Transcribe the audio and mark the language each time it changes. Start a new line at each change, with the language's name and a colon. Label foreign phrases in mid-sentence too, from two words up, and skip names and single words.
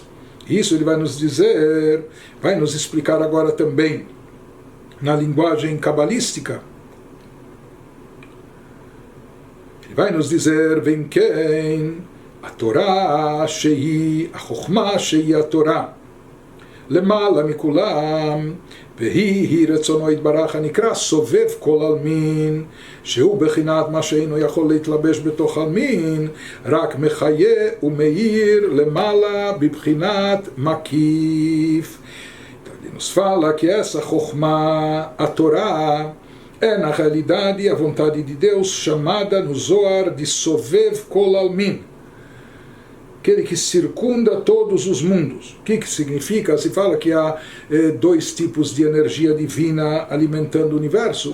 Portuguese: Isso ele vai nos dizer, vai nos explicar agora também na linguagem cabalística. Ele vai nos dizer, vem quem? A Torá, Shei, a Chokhmah, Shei, a Torá.
Hebrew: למעלה מכולם, והיא רצונו יתברך הנקרא סובב כל עלמין, שהוא בחינת מה שאינו יכול להתלבש בתוך עלמין, רק מחיה ומאיר למעלה בבחינת מקיף.
Portuguese: Nos fala que essa Chokhmah, a Torá, é na realidade a vontade de Deus chamada no Zohar de
Aramaic: סובב כל עלמין,
Portuguese: aquele que circunda todos os mundos. O que significa? Se fala que há dois tipos de energia divina alimentando o universo.